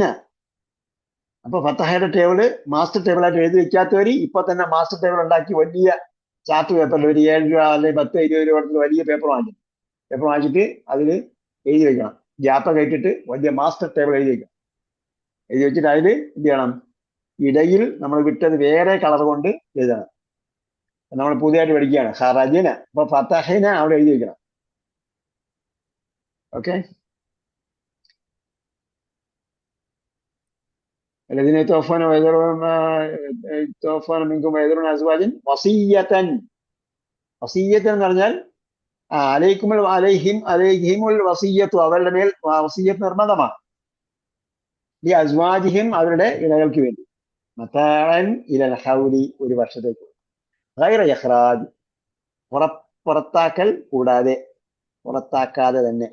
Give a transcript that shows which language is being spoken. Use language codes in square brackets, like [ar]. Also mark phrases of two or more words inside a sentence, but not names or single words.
[ml] അപ്പൊ ഫത്തഹയുടെ ടേബിള് [en] master table [ml] ആയിട്ട് എഴുതി വെക്കാത്തവര് ഇപ്പൊ തന്നെ [en] master table [ml] ഉണ്ടാക്കി വലിയ [en] chart paper [ml] ഒരു 7 രൂപ അല്ലെങ്കിൽ 10, 20 രൂപ കൊടുത്ത് വലിയ പേപ്പർ വാങ്ങിച്ചിട്ട് അതിൽ എഴുതി വെക്കണം. ഗ്യാപ്പൊക്കെ ഇട്ടിട്ട് വലിയ [en] master table [ml] എഴുതി വെക്കണം. എഴുതി വെച്ചിട്ട് അതിൽ എന്ത് ചെയ്യണം? ഇടയിൽ നമ്മൾ വിട്ടത് വേറെ കളർ കൊണ്ട് എഴുതണം. നമ്മൾ പുതിയതായിട്ട് പഠിക്കുകയാണ് ഖറജിന. അപ്പൊ ഫത്തഹിന അവിടെ എഴുതി വെക്കണം. ഓക്കെ. [ar] الذين يتوفون منكم ويذرون أزواجا وصية. [ml] വസിയ്യത്ത് എന്ന് പറഞ്ഞാൽ [ar] عليهم الوصية, [ml] അവരുടെ മേൽ വസിയ്യത്ത് നിർബന്ധമാണ്. ഈ അസ്വാജിഹിം, അവരുടെ ഇണകൾക്ക് വേണ്ടി. [ar] متاعا إلى الحول, [ml] ഒരു വർഷത്തേക്ക്. [ar] غير إخراج, [ml] പുറത്താക്കൽ കൂടാതെ, പുറത്താക്കാതെ തന്നെ.